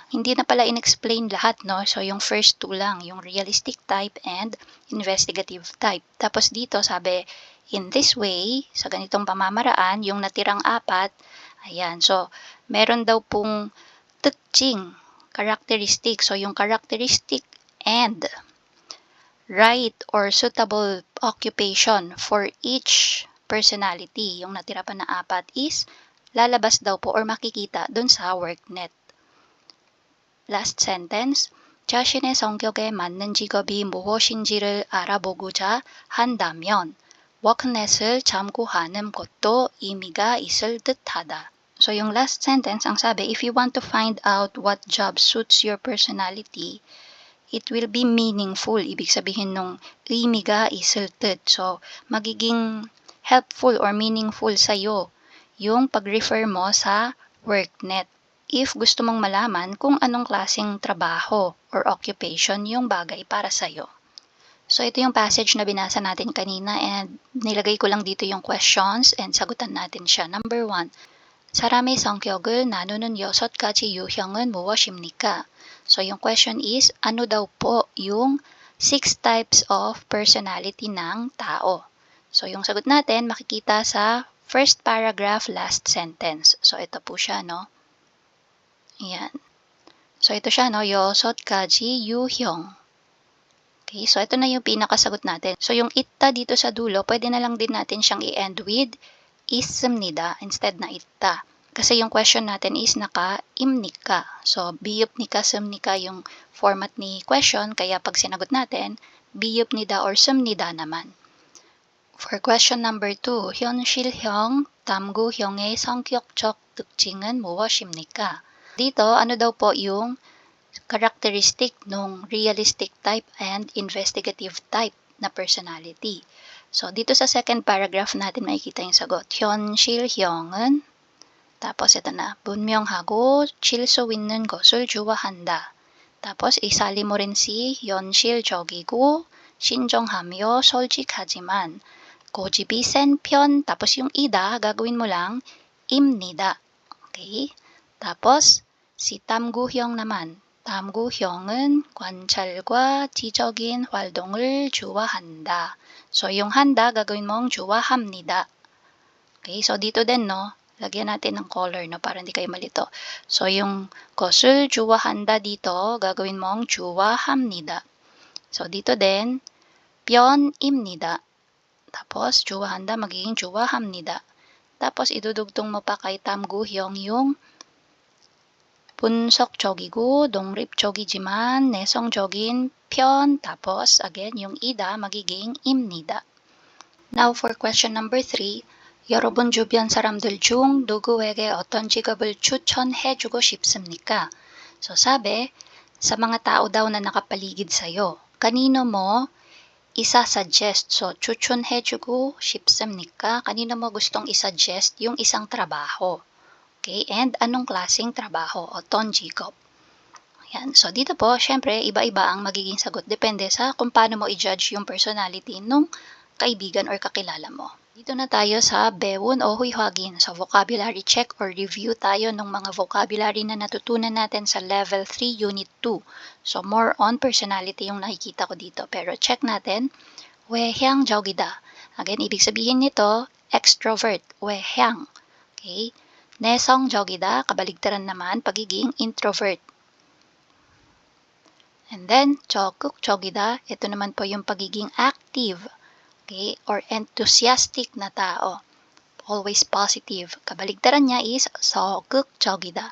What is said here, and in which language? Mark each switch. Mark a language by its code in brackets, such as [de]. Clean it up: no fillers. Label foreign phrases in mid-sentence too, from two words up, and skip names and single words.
[tl] Hindi na pala in-explain lahat, no? So, yung [en] first two [tl] lang, yung [en] realistic type and investigative type. [tl] Tapos dito, sabi, [en] in this way, [tl] sa ganitong pamamaraan, yung natirang apat, ayan. So, meron daw pong 특징, characteristic. [en] So, yung characteristic and right or suitable occupation for each personality, [tl] yung natira pa na apat is lalabas daw po or makikita dun sa WorkNet. [en] Last sentence, [ko] 자신의 성격에 맞는 직업이 무엇인지를 알아보고자 한다면 WorkNet을 참고하는 것도 의미가 있을 듯하다. [tl] So yung [en] last sentence, [tl] ang sabi, [en] if you want to find out what job suits your personality, it will be meaningful. [tl] Ibig sabihin nung [ko] 의미가 있을 듯. [tl] So, magiging helpful or meaningful sa'yo yung pag-refer mo sa WorkNet. If gusto mong malaman kung anong klaseng trabaho or occupation yung bagay para sa'yo. So, ito yung passage na binasa natin kanina and nilagay ko lang dito yung questions and sagutan natin siya. [en] Number 1. [ko] 사람의 성격을 나누는 6가지 유형은 무엇입니까? [tl] So, yung question is, ano daw po yung [en] 6 types of personality [tl] ng tao? So, yung sagot natin, makikita sa [en] first paragraph, last sentence. [tl] So, ito po siya, no? Ayan. So, ito siya, no? [ko] 6가지 유형. [tl] Okay, so ito na yung pinakasagot natin. So, yung itta dito sa dulo, pwede na lang din natin siyang i-end with 있습니다 instead na itta. Kasi yung question natin is naka-imnika. So, biyupnika, sumnika yung format ni question. Kaya pag sinagot natin, biyupnida or sumnida naman. [en] For question number 2, [ko] 현실형, 탐구형의 성격적 특징은 무엇입니까? [tl] Dito, ano daw po yung characteristic ng [en] realistic type and investigative type [tl] na personality? So, dito sa [en] second paragraph [tl] natin makikita yung sagot. 현실형은 tapos ito na, [ko] 분명하고 질서 있는 것을 좋아한다. [tl] tapos isali mo rin si [ko] 현실적이고 신중하며 솔직하지만 고집이 센 편. [tl] tapos yung ida, gagawin mo lang 입니다. Okay? tapos si 탐구형 naman. [ko] 탐구형은 관찰과 지적인 활동을 좋아한다. [tl] So, yung handa, gagawin mong 좋아합니다. Okay, so dito din, no, lagyan natin ng color, no, para hindi kayo malito. So, yung [ko] 것을 좋아한다 [tl] dito, gagawin mong 좋아합니다. So, dito din, 편입니다. tapos, 좋아한다, magiging 좋아합니다. tapos, idudugtong mo pa kay 탐구형 yung [ko] 분석적이고 독립적이지만 내성적인 편. [tl] tapos, again, yung ida, magiging 입니다. [en] Now, for question number 3, [ko] 여러분 주변 사람들 중 누구에게 어떤 직업을 추천해주고 싶습니까? [tl] So, sabi, sa mga tao daw na nakapaligid sa'yo, kanino mo isa-suggest? So, [ko] 추천해주고 싶습니까? [tl] Kanino mo gustong isa-suggest yung isang trabaho? Okay, and anong klaseng trabaho? [ko] 어떤 직업? [tl] Ayan. So, dito po, syempre, iba-iba ang magiging sagot. Depende sa kung paano mo i-judge yung personality nung kaibigan or kakilala mo. Dito na tayo sa 배운 o huihagin. So, [en] vocabulary check or review [tl] tayo ng mga vocabulary na natutunan natin sa [en] Level 3, Unit 2. [tl] So, [en] more on personality [tl] yung nakikita ko dito. Pero check natin, 외향적이다. Again, ibig sabihin nito, [en] extrovert, 외향. Okay? [ko] 내성적이다, [tl] kabaligtaran naman, pagiging introvert. And then, 적극적이다, ito naman po yung pagiging active, okay, [en] or enthusiastic [tl] na tao. [en] always positive. [tl] Kabaligtaran niya is 적극적이다.